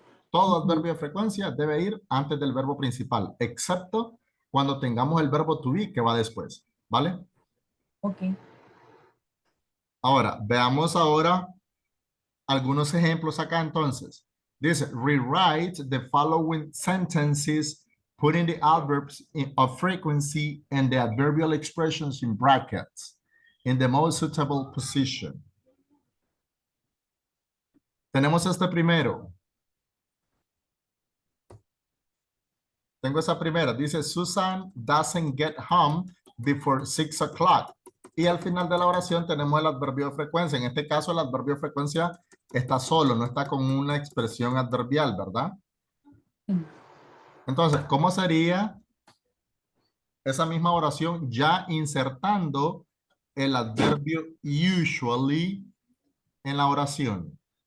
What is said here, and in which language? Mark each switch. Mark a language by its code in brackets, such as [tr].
[es] Todo Ujú. adverbio de frecuencia debe ir antes del verbo principal, excepto cuando tengamos el verbo to be que va después, ¿vale? Ok. Ahora, veamos ahora algunos ejemplos acá entonces. Dice, [en] rewrite the following sentences, putting the adverbs of frequency and the adverbial expressions in brackets in the most suitable position. [es] Tenemos este primero. Tengo esa primera. Dice, [en] Susan doesn't get home before 6 o'clock. [es] Y al final de la oración tenemos el adverbio de frecuencia. En este caso, el adverbio de frecuencia está solo, no está con una expresión adverbial, ¿verdad? Entonces, ¿cómo sería esa misma oración ya insertando el adverbio usually en la oración?